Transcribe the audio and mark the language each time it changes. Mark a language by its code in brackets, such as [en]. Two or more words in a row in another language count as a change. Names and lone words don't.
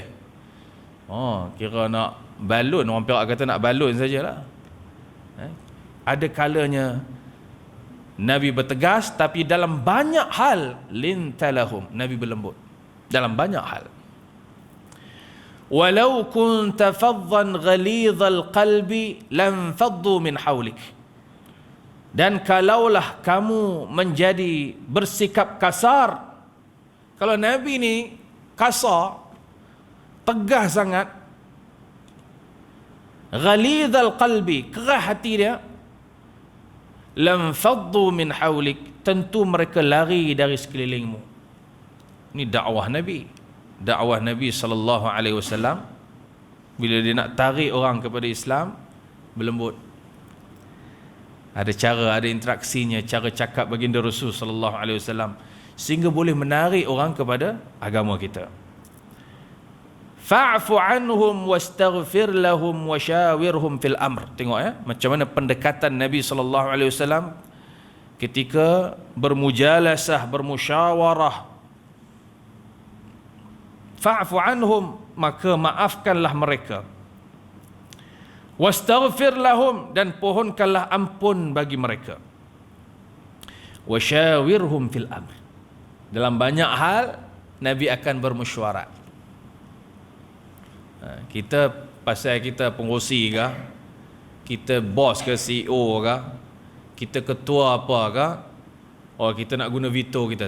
[ms] Kira nak balun, orang Perak kata nak balun sajalah. Ada kalanya Nabi bertegas, tapi dalam banyak hal lintalahum, Nabi berlembut dalam banyak hal. [ar] ولو كنت فظا غليظ القلب لانفضوا من حولك. [ms] Dan kalaulah kamu menjadi bersikap kasar, kalau Nabi ni kasar, tegas sangat, [ar] غليظ القلب, [ms] kerah hati dia, [ar] لانفضوا من حولك, [ms] tentu mereka lari dari sekelilingmu. Ini dakwah Nabi. Dakwah Nabi [ar] صلى الله عليه وسلم [ms] bila dia nak tarik orang kepada Islam, berlembut. Ada cara, ada interaksinya, cara cakap baginda Rasul [ar] صلى الله عليه وسلم [ms] sehingga boleh menarik orang kepada agama kita. [ar] فاعف عنهم واستغفر لهم وشاورهم في الأمر. [ms] Tengok ya, macam mana pendekatan Nabi [ar] صلى الله عليه وسلم [ms] ketika bermujalasah, bermusyawarah. [ar] فاعف عنهم, [ms] maka maafkanlah mereka. [ar] واستغفر لهم, [ms] dan pohonkanlah ampun bagi mereka. [ar] وشاورهم في الأمر. [ms] Dalam banyak hal Nabi akan bermesyuarat. Kita pasal kita pengurusi ke, kita bos ke, CEO ke, kita ketua apa ke, kita nak guna veto kita.